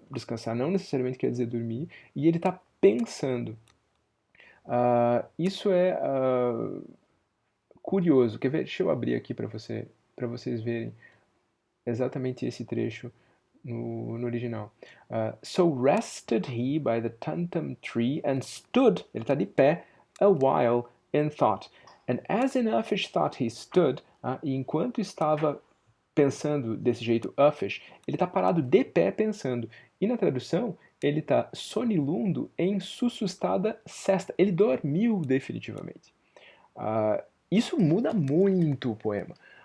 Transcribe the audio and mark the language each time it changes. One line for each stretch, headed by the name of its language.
Portuguese: Descansar não necessariamente quer dizer dormir. E ele está pensando. Isso é curioso. Quer ver? Deixa eu abrir aqui para vocês verem exatamente esse trecho no original.
English: So rested he by the tantum tree and stood,
Portuguese: ele está de pé,
English: a while in thought. And as in uffish thought he stood,
Portuguese: E enquanto estava pensando desse jeito uffish, ele está parado de pé pensando. E na tradução, ele está sonilundo em sussustada cesta. Ele dormiu definitivamente. Ah, isso muda muito o poema.